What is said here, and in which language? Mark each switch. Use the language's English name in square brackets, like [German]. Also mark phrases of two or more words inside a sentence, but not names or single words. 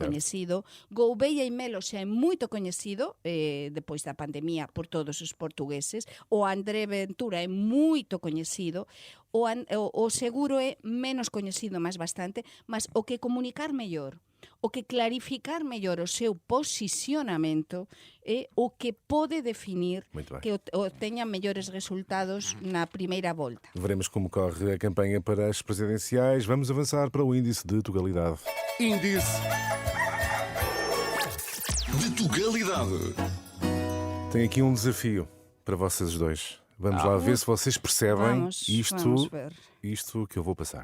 [Galician] coñecido, Gouveia e Melo xa é moito coñecido depois da pandemia por todos os portugueses, o André Ventura é moito coñecido, o Seguro é menos coñecido, máis bastante, mas o que comunicar mellor, o que clarificar mellor o seu posicionamento é o que pode definir [Portuguese] Muito bem. [Galician] que teña mellores resultados na primeira volta. [Portuguese] Veremos como corre a campanha para as presidenciais. Vamos avançar para o índice de Tugalidade. Índice de Tugalidade. Tem aqui um desafio para vocês dois. Vamos lá ver se vocês percebem Vamos ver. isto que eu vou passar.